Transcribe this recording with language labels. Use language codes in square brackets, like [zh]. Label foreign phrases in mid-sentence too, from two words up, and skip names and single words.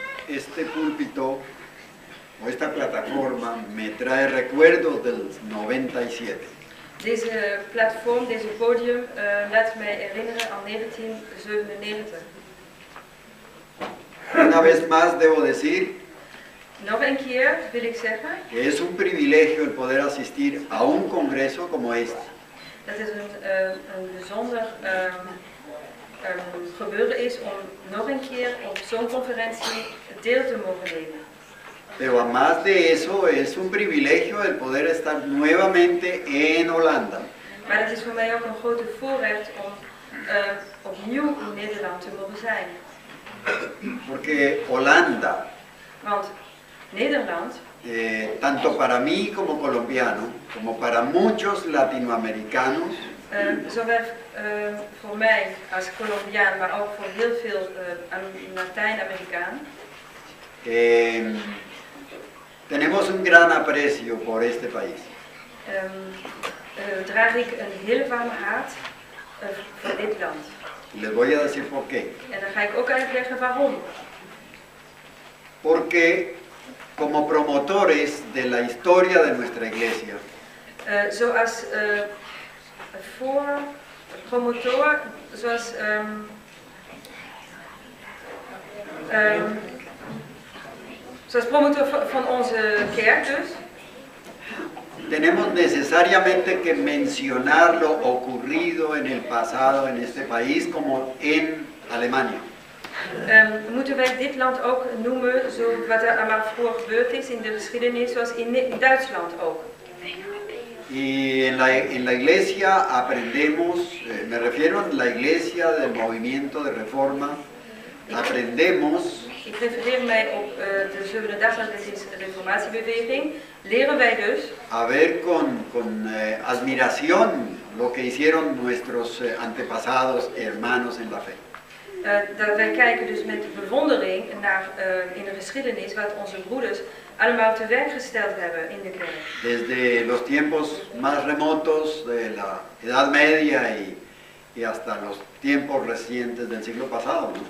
[es] este púlpito o esta plataforma me trae recuerdos del 97. [nl] Deze platform, deze podium, laat mij herinneren aan 1997. [es] Una vez más debo decir [nl] Nog een keer wil ik zeggen, [es] que es un privilegio el poder asistir a un congreso como este. [nl] dat het een bijzonder gebeuren is om nog een keer op zo'n conferentie deel te mogen nemen. [es] Pero además de eso, es un privilegio el poder estar nuevamente en Holanda. [nl] Maar het is voor mij ook een grote voorrecht om opnieuw in Nederland te mogen zijn. [es] Porque Holanda, [nl] Want Nederland, [es] tanto para mí como colombiano, como para muchos latinoamericanos, [nl] zowel voor mij als Colombiaan, maar ook voor heel veel Latijns-Amerikanen, [es] tenemos un gran aprecio por este país. [nl] draag ik een hele warme haat voor dit land. [es] Y les voy a decir por qué. [nl] En dan ga ik ook uitleggen waarom. [es] Porque como promotores de la historia de nuestra iglesia, [nl] Zoals promotor, zoals zoals promotor van onze kerk dus, [es] tenemos necesariamente que mencionar lo ocurrido en el pasado en este país como en Alemania. [nl] moeten wij dit land ook noemen, zo wat er allemaal voor gebeurd is in de geschiedenis, zoals in Duitsland ook. [es] Y en la iglesia aprendemos, me refiero a la iglesia del movimiento de reforma, aprendemos [nl] Ik refereer mij op de Zevende Dag van de Reformatiebeweging. Leren wij dus [es] a ver con admiración lo que hicieron nuestros antepasados, hermanos en la fe. [nl] dat wij kijken dus met bewondering naar in de geschiedenis wat onze broeders allemaal te werk gesteld hebben in de kerk. [es] Desde los tiempos más remotos de la Edad Media y hasta los tiempos recientes del siglo pasado, ¿no?